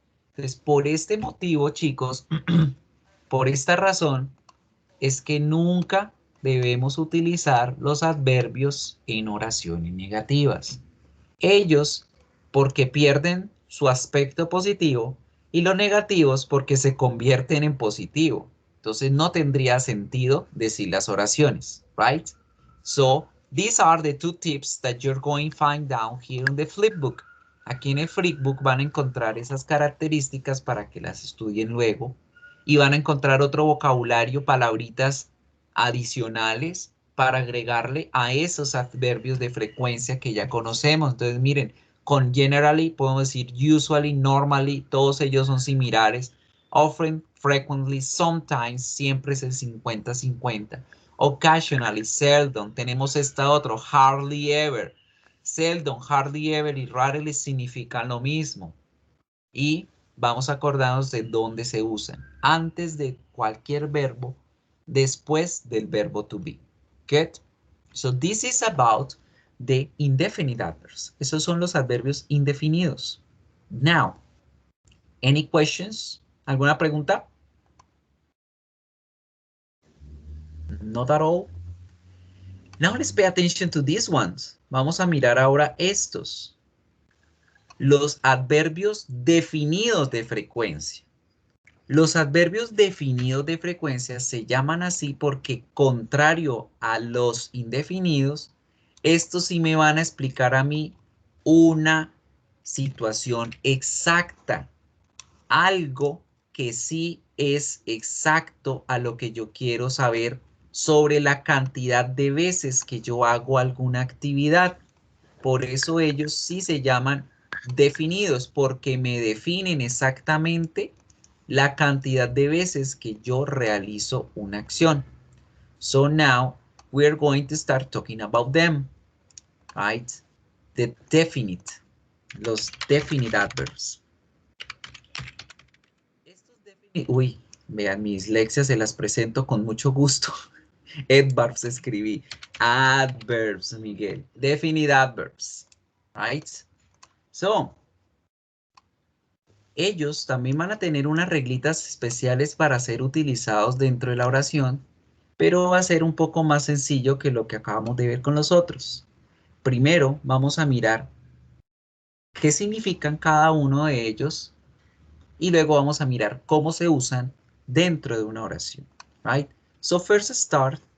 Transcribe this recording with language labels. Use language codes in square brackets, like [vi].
[es] Entonces, por este motivo, chicos, por esta razón, es que nunca debemos utilizar los adverbios en oraciones negativas. Ellos porque pierden su aspecto positivo y los negativos porque se convierten en positivo. Entonces no tendría sentido decir las oraciones, [en] right? So, these are the two tips that you're going to find down here in the flipbook. [es] Aquí en el flipbook van a encontrar esas características para que las estudien luego y van a encontrar otro vocabulario, palabritas adicionales para agregarle a esos adverbios de frecuencia que ya conocemos. Entonces, miren, con generally podemos decir usually, normally, todos ellos son similares. [en] Often, frequently, sometimes, [es] siempre es el 50-50. [en] Occasionally, seldom, [es] tenemos esta otro, [en] hardly ever. [es] Seldom, hardly ever y rarely significan lo mismo. Y vamos a acordarnos de dónde se usan. Antes de cualquier verbo, después del verbo to be. [en] Get? So this is about the indefinite adverbs. [es] Esos son los adverbios indefinidos. [en] Now, any questions? [es] ¿Alguna pregunta? [en] Not at all. Now let's pay attention to these ones. [es] Vamos a mirar ahora estos. Los adverbios definidos de frecuencia. Los adverbios definidos de frecuencia se llaman así porque, contrario a los indefinidos, estos sí me van a explicar a mí una situación exacta, algo que sí es exacto a lo que yo quiero saber sobre la cantidad de veces que yo hago alguna actividad. Por eso ellos sí se llaman definidos, porque me definen exactamente la cantidad de veces que yo realizo una acción. [en] So now we're going to start talking about them, right? The definite, los definite adverbs. [es] Uy, vean, mis lecciones se las presento con mucho gusto. Adverbs escribí. Adverbs, Miguel. [en] Definite adverbs, right? [es] So, ellos también van a tener unas reglitas especiales para ser utilizados dentro de la oración, pero va a ser un poco más sencillo que lo que acabamos de ver con los otros. Primero vamos a mirar qué significan cada uno de ellos y luego vamos a mirar cómo se usan dentro de una oración. [en] Right? So first start